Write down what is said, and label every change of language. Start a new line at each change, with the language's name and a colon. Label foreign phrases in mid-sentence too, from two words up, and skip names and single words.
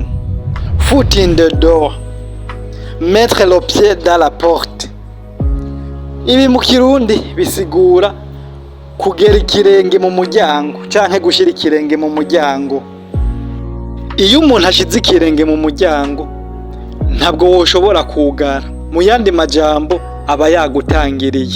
English: Foot in the door.
French: Mettre le pied dans la porte.
Rundi: Ibi mu Kirundi bisigura kugera ikirenge mu muryango canke gushira ikirenge mu muryango. Iyo umuntu ashize ikirenge mu muryango ntabwo woshobora kugara. Mu yandi majambo aba yagutangiriye.